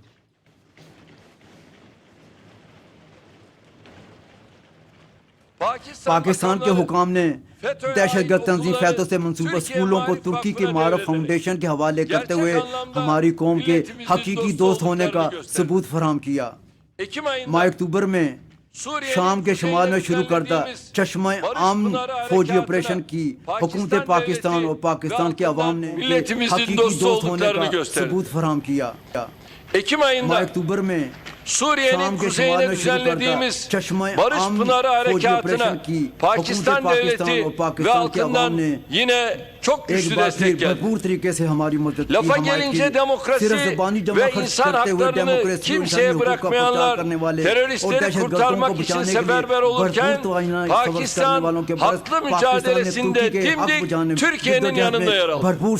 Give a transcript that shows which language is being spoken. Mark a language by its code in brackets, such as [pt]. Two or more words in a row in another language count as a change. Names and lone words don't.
[ur] پاکستان کے حکام نے دہشت گرد تنظیم فیتو سے منسوبہ اسکولوں کو ترکی کے معارف فاؤنڈیشن کے حوالے کرتے ہوئے ہماری قوم کے حقیقی دوست ہونے کا ثبوت فراہم کیا۔ ماہ اکتوبر میں شام کے شمال میں شروع کردہ چشمہ عام فوجی آپریشن کی حکومت پاکستان اور پاکستان کے عوام نے حقیقی دوست ہونے کا ثبوت فراہم کیا۔ ماہ اکتوبر میں [tr] Suriye'nin kuzeyine düzenlediğimiz Barış Pınarı Harekatı'na Pakistan Devleti ve halkından yine çok güçlü destek geldi. Lafa gelince demokrasi ve insan haklarını kimseye bırakmayanlar teröristleri kurtarmak için seferber olurken Pakistan haklı mücadelesinde dimdik Türkiye'nin yanında yer aldı.